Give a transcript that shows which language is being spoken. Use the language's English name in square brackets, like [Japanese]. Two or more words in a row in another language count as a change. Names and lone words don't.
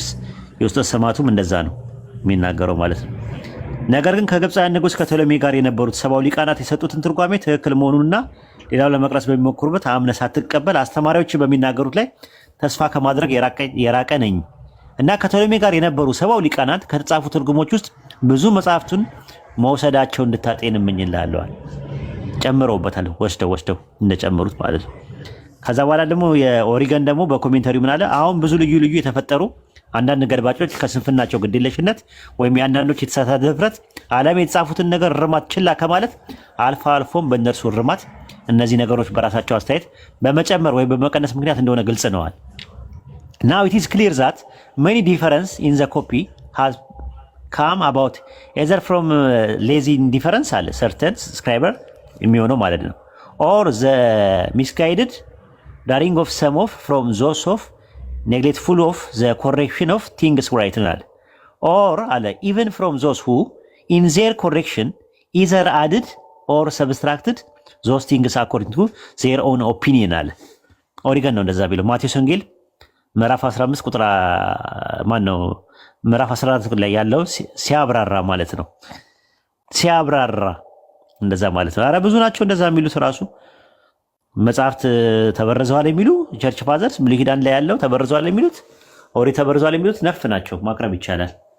[Amharic] የውስጦስ ሰማዕቱም እንደዛ ነው የሚናገረው ማለት ነው። ነገር ግን ከግብፃውያን ንጉሥ ከቶሎሜ ጋር የነበሩት ሰባው ሊቃናት የሰጡትን ትርጓሜ ትክክል መሆኑንና ሌላው ለመቅረስ በሚሞክሩበት አምነህ ሳትቀበል አስተማሪዎች በሚናገሩት ላይ ተስፋ ከማድረግ የራቀ ነኝ እና ከቶሎሜ ጋር የነበሩ ሰባው ሊቃናት ከተጻፉ ትርጉሞች ውስጥ ብዙ መጽሐፍቱን መውሰዳቸው እንድታጤን እመኝልሃለዋል። ጨምረውበታል፣ ወስደው እንደጨመሩት ማለት ነው። ከዛ በኋላ ደግሞ የኦሪገን ደግሞ በኮሜንታሪው ምን አለ? አሁን ብዙ ልዩ የተፈጠሩ አንዳንድ ገድባጮች ከስንፍናቸው ግዴለሽነት ወይም የአንዳንዶች የተሳሳተ ድፍረት ዓለም የተጻፉትን ነገር እርማት ችላ ከማለት አልፎም በእነርሱ እርማት እነዚህ ነገሮች በራሳቸው አስተያየት በመጨመር ወይም በመቀነስ ምክንያት እንደሆነ ግልጽ ነዋል። [English] Now it is clear that many difference in the copy has come about either from lazy indifference አለ certain scriber [Amharic] የሚሆነው ማለት ነው, [English] or the misguided daring of some of from those of neglectful of the correction of things right አለ, or አለ even from those who in their correction either added or subtracted those things according to their own opinion [Amharic] አለ። ኦሪገን ነው እንደዛ ቢለው ማቴዎስ ወንጌል ምዕራፍ 15 ቁጥር ምዕራፍ 14 ላይ ያለው ሲያብራራ ማለት ነው። ሲያብራራ እንደዛ ማለት ነው። አረ ብዙ ናቸው እንደዛ የሚሉት ራሱ መጽሐፍት ተበርዘዋል የሚሉ [English] church fathers [Amharic] ብሉይ ኪዳን ላይ ያለው ተበርዘዋል የሚሉት ኦሪት ተበርዘዋል የሚሉት ነፍ ናቸው። ማቅረብ ይቻላል።